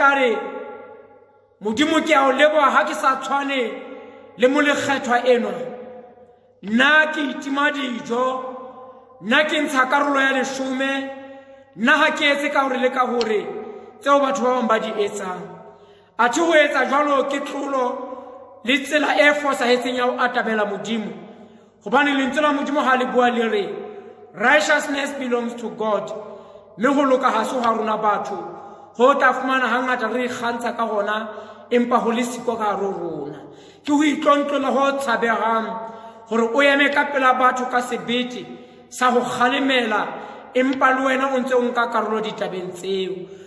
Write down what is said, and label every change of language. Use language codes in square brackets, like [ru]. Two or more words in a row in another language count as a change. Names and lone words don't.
[st] tla re modimo ke a o leboha ha ke sa tshwane le molekgethwa enwa nna ke itima dijo nna ke ntsha karolo ya 10 nna ha ke etse ka hore le ka hore tseo batho ba bang ba di etsang athe ho etsa jwalo ke tlolo le tsela e fosahetseng ya ho atamela modimo hobane lentswe la modimo ha le bua le re [en] righteousness belongs to God [st] mme ho loka ha se ha rona batho ho ta fumana hangata re ikgantsha ka gona empa ho le siko ka rona ke ho itlontlola ho tshabehang hore o eme ka pela batho ka sebete sa ho kgalemela empa le wena o ntse o nka karolo ditabeng tseo